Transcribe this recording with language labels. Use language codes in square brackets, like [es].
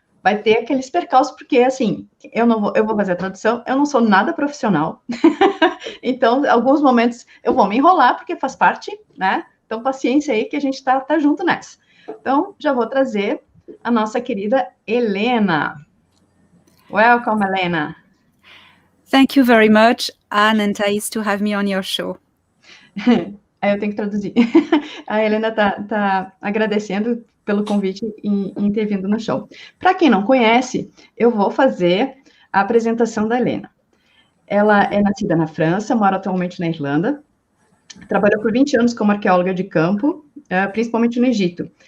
[pt] Vai ter aqueles percalços, porque, assim, eu vou fazer a tradução, eu não sou nada profissional. Então, em alguns momentos eu vou me enrolar, porque faz parte, né? Então, paciência aí, que a gente tá junto nessa. Então, já vou trazer a nossa querida Elena. [en] Welcome, Elena. Thank you very much, Anne and Thais, to have me on your show. [pt] Aí eu tenho que traduzir. A Helena tá agradecendo pelo convite em ter vindo no show. Para quem não conhece, eu vou fazer a apresentação da Helena. Ela é nascida na França, mora atualmente na Irlanda, trabalhou por 20 anos como arqueóloga de campo, principalmente no Egito.